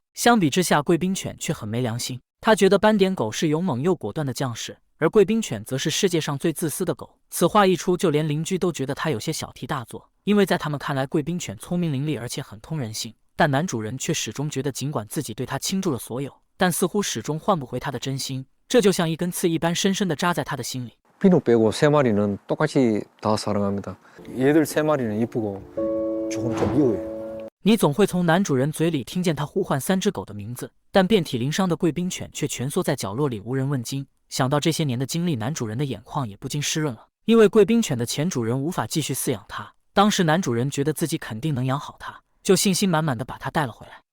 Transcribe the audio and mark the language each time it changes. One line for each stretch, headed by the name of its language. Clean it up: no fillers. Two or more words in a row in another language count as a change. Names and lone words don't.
Chinese: 相比之下貴賓犬卻很沒良心，他覺得斑點狗是勇猛又果斷的將士， 而貴賓犬則是世界上最自私的狗。此話一出，就連鄰居都覺得他有些小題大做，因為在他們看來，貴賓犬聰明伶俐，而且很通人性。但男主人卻始終覺得，盡管自己對他傾注了所有，但似乎始終換不回他的真心。這就像一根刺一般，深深地扎在他的心裡。
Korean: 피노 빼고 3마리는 똑같이 다 사랑합니다. 얘들 3마리는 이쁘고 조금 좀 미워요.
Chinese: 你總會從男主人嘴裡聽見他呼喚3只狗的名字，但遍體鱗傷的貴賓犬卻蜷縮在角落裡無人問津。想到這些年的經歷，男主人的眼眶也不禁濕潤了。因為貴賓犬的前主人無法繼續飼養它，當時男主人覺得自己肯定能養好它，就信心滿滿地把它帶了回來。